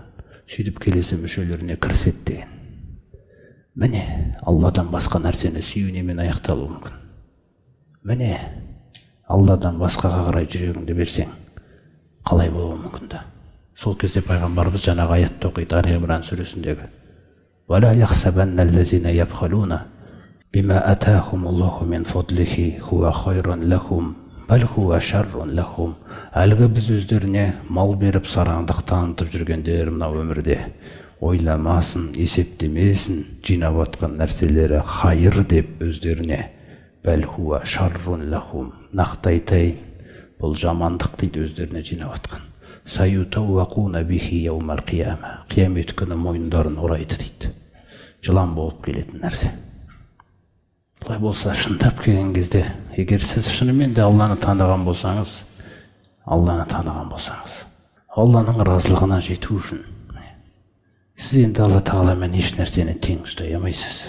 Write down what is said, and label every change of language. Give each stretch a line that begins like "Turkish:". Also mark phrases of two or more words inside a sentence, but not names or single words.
Kazakh: Сөйтіп келесі мүшелеріне кіріседі деген. Міне, Алладан басқа нәрсені сүюнемен аяқталуы мүмкін. Міне, Алладан басқаға қарай жүрегіңді берсең, қалай болуы мүмкін да. Сол кезде пайғамбарымыз жаңағы аятты оқиды, Али-Имран сүресіндегі.
Arabic: وَلَا يَحْسَبَنَّ الَّذِينَ يَبْخَلُونَ بِمَا أَتَاهُمُ اللَّهُ مِنْ فَضْلِهِ هُوَ خَيْرٌ لَهُمْ بَلْ هُوَ شَرٌ لَهُمْ.
Kazakh: Әлгі біз өздеріне мал беріп сараңдық танытып жүргендер мына өмірде ойламасын, есептемесін, жинап атқан нәрселері хайыр деп өздеріне.
Arabic: بل هو شر لهم.
Kazakh: Нақты айтайын, бұл жамандық дейді өздеріне жинап атқан.
Arabic: سيطوقون به يوم القيامة.
Kazakh: Қиямет күні мойындарын орайды дейді. Жылан болып келетін нәрсе. Бұлай болса, шындап келген кезде, егер сіз шынымен де Алланы таныған болсаңыз, Алланың разылығына жету үшін, сіз енді Алла тағаламен еш нәрсені тең ұстай алмайсыз.